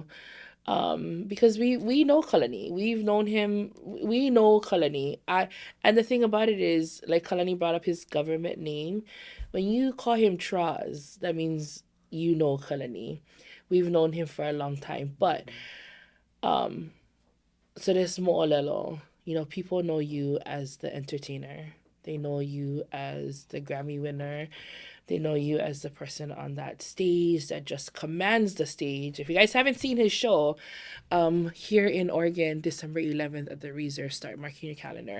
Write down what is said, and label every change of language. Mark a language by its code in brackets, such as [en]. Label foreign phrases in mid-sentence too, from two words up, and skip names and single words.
[en] Because we know Kalani. We've known him. We know Kalani. And the thing about it is, like Kalani brought up his government name. When you call him Traz, that means you know Kalani. We've known him for a long time. But so there's [haw] mo ʻŌlelo. [en] People know you as the entertainer. They know you as the Grammy winner. They know you as the person on that stage that just commands the stage. If you guys haven't seen his show, here in Oregon, December 11th at the Reserve, start marking your calendar.